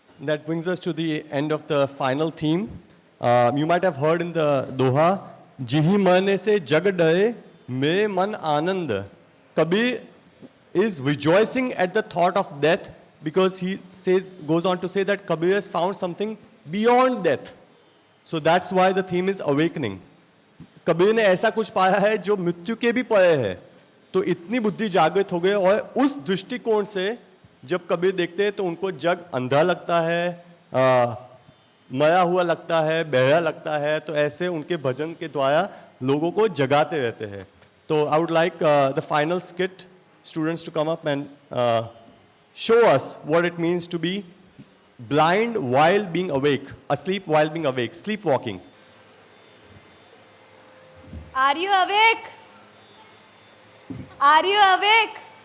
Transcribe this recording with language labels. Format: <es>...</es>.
<en>that brings us to the end of the final theme. You might have heard in the Doha,</en> <hi>"Jihi mane se jag dare, mere man anand."</hi> <en>Kabir is rejoicing at the thought of death because he goes on to say that Kabir has found something beyond death. So that's why the theme is awakening.</en> <hi>Kabir ने ऐसा कुछ पाया है जो मृत्यु के भी परे है, तो इतनी बुद्धि जागृत हो गई। और उस दृष्टिकोण से जब कबीर देखते हैं तो उनको जग अंधा लगता है, मरा हुआ लगता है, बहरा लगता है, तो ऐसे उनके भजन के द्वारा लोगों को जगाते रहते हैं।</hi> <en>तो I would like the final skit students to come up and show us what it means to be blind while being awake, asleep while being awake, sleepwalking. Are you awake? Are you awake?</en>